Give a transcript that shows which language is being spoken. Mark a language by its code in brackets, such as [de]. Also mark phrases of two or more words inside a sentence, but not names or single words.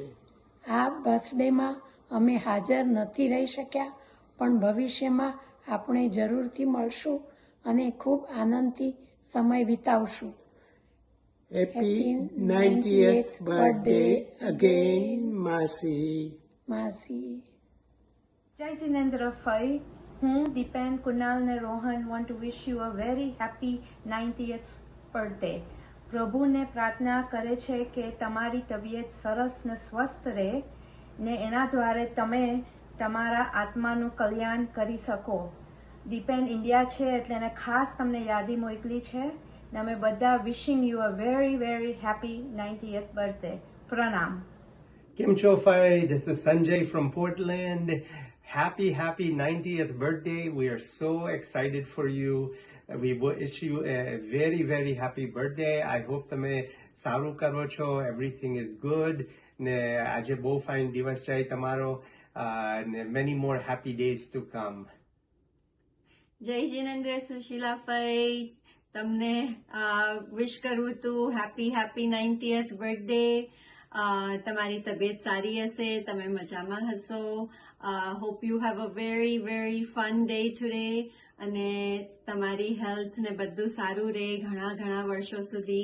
[gu] આ બર્થડેમાં અમે હાજર નથી રહી શક્યા, પણ ભવિષ્યમાં આપણે જરૂરથી મળશું અને ખૂબ આનંદથી સમય વિતાવશું. [en] Happy 90th birthday again માસી. [gu] માસી. જય જિનેન્દ્ર ફઈ. હું દીપેન, કુનાલ ને રોહન [en] want to wish you a very happy 90th birthday. [gu] પ્રભુને પ્રાર્થના કરે છે કે તમારી તબિયત સરસ ને સ્વસ્થ રહે ને એના દ્વારા તમે તમારા આત્માનું કલ્યાણ કરી શકો. દીપેન ઇન્ડિયા છે એટલે એને ખાસ તમને યાદી મોકલી છે ને અમે બધા [en] wishing you a very very happy 90th birthday. [gu] પ્રણામ. [en] Kim Cho Fai, this is Sanjay from Portland. Happy 90th birthday. We are so excited for you. We wish you a very, very happy birthday. I hope [gu] તમે સારું કરો છો. [en] Everything is good. [gu] ને આજે બહુ ફાઇન દિવસ છે તમારો. [en] Many more happy days to come. [gu] જય જિનેન્દ્ર, સુશીલા ફઈ. તમને વિશ કરું તું [en] Happy 90th birthday. [gu] તમારી તબિયત સારી હશે, તમે મજામાં હશો. [en] Hope you have a very very fun day today [gu] અને તમારી હેલ્થ ને બધું સારું રહે ઘણા વર્ષો સુધી.